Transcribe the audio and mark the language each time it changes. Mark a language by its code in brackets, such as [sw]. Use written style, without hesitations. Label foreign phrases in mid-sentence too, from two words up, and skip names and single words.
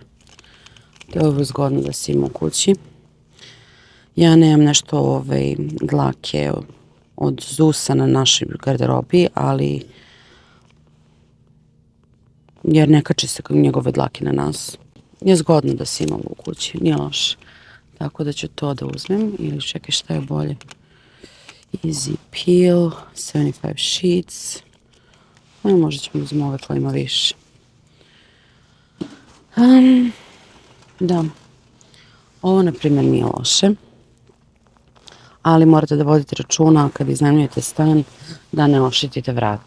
[bs] To je ovo zgodno da se ima u kući. Ja nemam nešto dlake od Zusa na našoj garderobi, ali jer ne kače se njegove dlake na nas. Je zgodno da se ima u kući, nije loše. Tako da ću to da uzmem ili čekaj šta je bolje. [en] Easy Peel, 75 sheets. [bs] Možda ćemo uzmem ove koje ima više. Da, ovo na primjer nije loše, ali morate da vodite računa kad iznajmljujete stan da ne oštetite vrata.